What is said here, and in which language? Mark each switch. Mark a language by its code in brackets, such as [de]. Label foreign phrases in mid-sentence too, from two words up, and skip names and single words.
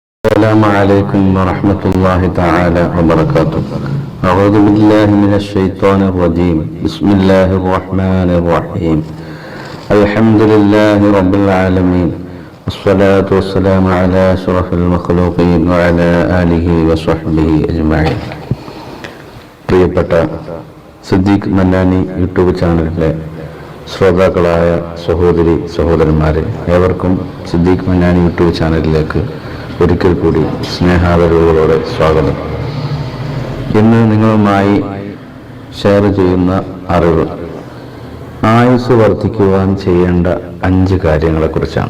[ar] السلام عليكم ورحمة الله تعالى وبركاته. أعوذ بالله من الشيطان الرجيم. بسم الله الرحمن الرحيم. الحمد لله رب العالمين. والصلاة والسلام على أشرف المخلوقين وعلى آله وصحبه أجمعين. [ml] പ്രിയപ്പെട്ട സിദ്ദീഖ് മന്നാനി യൂട്യൂബ് ചാനലിലെ ശ്രോതാക്കളായ സഹോദരി സഹോദരന്മാരെ, ഏവർക്കും സിദ്ദീഖ് മന്നാനി യൂട്യൂബ് ചാനലിലേക്ക് ഒരിക്കൽ കൂടി സ്നേഹാദരവുകളോടെ സ്വാഗതം. ഇന്ന് നിങ്ങളുമായി ഷെയർ ചെയ്യുന്ന അറിവ് ആയുസ് വർദ്ധിക്കുവാൻ ചെയ്യേണ്ട 5 കാര്യങ്ങളെക്കുറിച്ചാണ്.